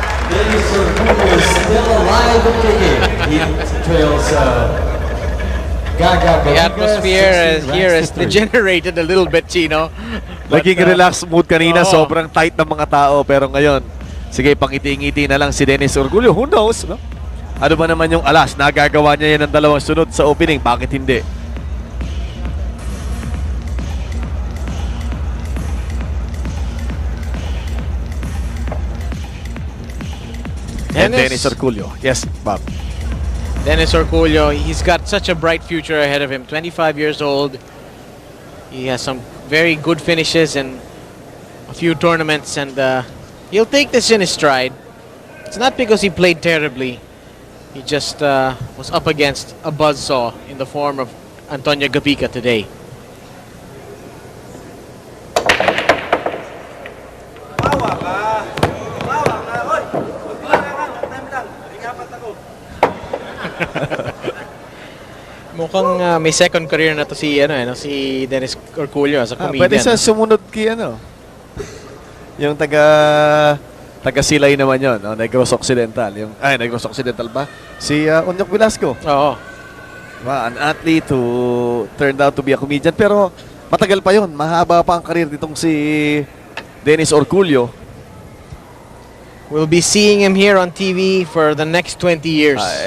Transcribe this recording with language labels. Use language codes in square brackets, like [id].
[en] Dennis Orcullo is still alive and kicking. He trails Gabica. The atmosphere here has degenerated a little bit, Chino. [tl] Naging relaxed mood kanina, sobrang tight ng mga tao. Pero ngayon, sige, pangiti-ngiti na lang si Dennis Orcullo. [en] Who knows, [tl] no? Ano ba naman yung alas? Nagagawa niya yan ng dalawang sunod sa opening. Bakit hindi? [en] And Dennis Orcullo. Yes, Bob. Dennis Orcullo, he's got such a bright future ahead of him. 25 years old. He has some very good finishes in a few tournaments, and he'll take this in his stride. It's not because he played terribly. He just was up against a buzzsaw in the form of Antonio Gabica today. [tl] Mawa ka. Oy, huwag lang. Ingapat ako. Mukhang may second career na to si si Dennis Orcullo [en] as a comedian. [tl] Pwede siya sumunod kay yung taga-Silay naman yun, no? Negros Occidental. Negros Occidental ba? Si Onyok Velasco. Oo. [en] An athlete who turned out to be a comedian. [tl] Pero matagal pa yun. Mahaba pa ang karir nitong si Dennis Orcullo. [en] We'll be seeing him here on TV for the next 20 years.